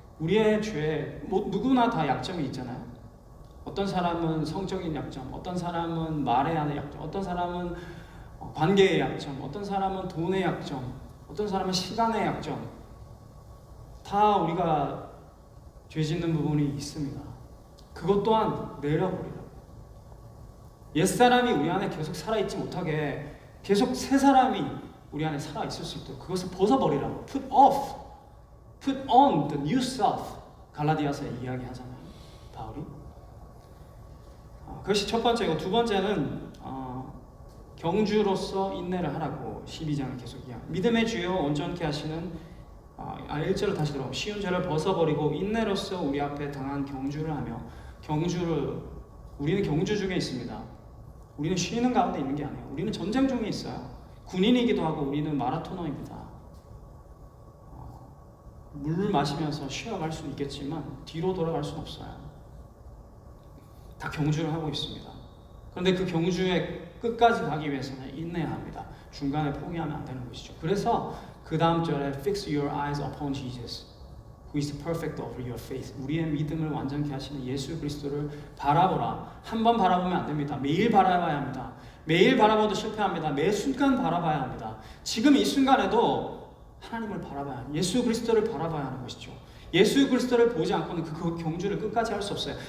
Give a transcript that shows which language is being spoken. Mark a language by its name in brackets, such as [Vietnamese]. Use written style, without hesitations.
[Korean] 우리의 죄, 누구나 다 약점이 있잖아요. 어떤 사람은 성적인 약점, 어떤 사람은 말에 하는 약점, 어떤 사람은 관계의 약점, 어떤 사람은 돈의 약점, 어떤 사람은 시간의 약점. 다 우리가 죄 짓는 부분이 있습니다. 그것 또한 내려버리라고. 옛사람이 우리 안에 계속 살아있지 못하게 계속 새 사람이 우리 안에 살아있을 수 있도록 그것을 벗어버리라고. [English] Put off, put on the new self. [Korean] 갈라디아서에 이야기하잖아요, 바울이. 그것이 첫 번째고, 두 번째는 경주로서 인내를 하라고 12장을 계속 이야기합니다. 믿음의 주여 온전케 하시는 1절을 다시 들어보면 쉬운 죄를 벗어버리고 인내로서 우리 앞에 당한 경주를 하며. 우리는 경주 중에 있습니다. 우리는 쉬는 가운데 있는 게 아니에요. 우리는 전쟁 중에 있어요. 군인이기도 하고 우리는 마라토너입니다. 물을 마시면서 쉬어갈 수는 있겠지만 뒤로 돌아갈 수는 없어요. 다 경주를 하고 있습니다. 그런데 그 경주의 끝까지 가기 위해서는 인내해야 합니다. 중간에 포기하면 안 되는 것이죠. 그래서 그 다음 절에 [English] Fix your eyes upon Jesus, who is the perfect of your faith. [Korean] 우리의 믿음을 완전케 하시는 예수 그리스도를 바라보라. 한 번 바라보면 안 됩니다. 매일 바라봐야 합니다. 매일 바라봐도 실패합니다. 매 순간 바라봐야 합니다. 지금 이 순간에도 하나님을 바라봐야 하는, 예수 그리스도를 바라봐야 하는 것이죠. 예수 그리스도를 보지 않고는 그 경주를 끝까지 할 수 없어요.